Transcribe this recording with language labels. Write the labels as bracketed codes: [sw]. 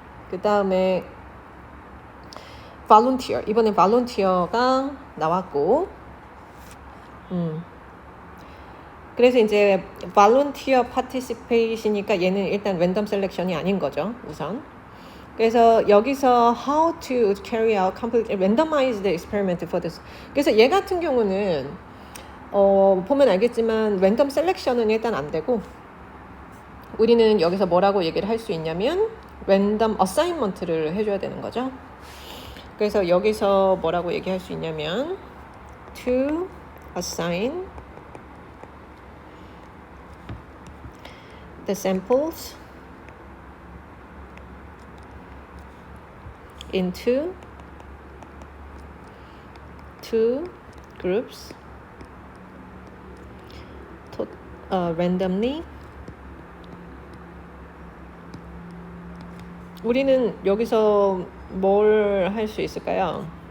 [ko] 그 다음에 volunteer. 이번에 volunteer가 나왔고 그래서 이제 volunteer participation이니까 얘는 일단 랜덤 셀렉션이 아닌 거죠. 우선. 그래서 여기서 [en] how to carry out completely randomized experiment for this. [ko] 그래서 얘 같은 경우는 보면 알겠지만 랜덤 셀렉션은 일단 안 되고 우리는 여기서 뭐라고 얘기를 할 수 있냐면 랜덤 어사인먼트를 해줘야 되는 거죠. 그래서 여기서 뭐라고 얘기할 수 있냐면 [en] to assign the samples into two groups randomly. [ko] 우리는 여기서 뭘 할 수 있을까요?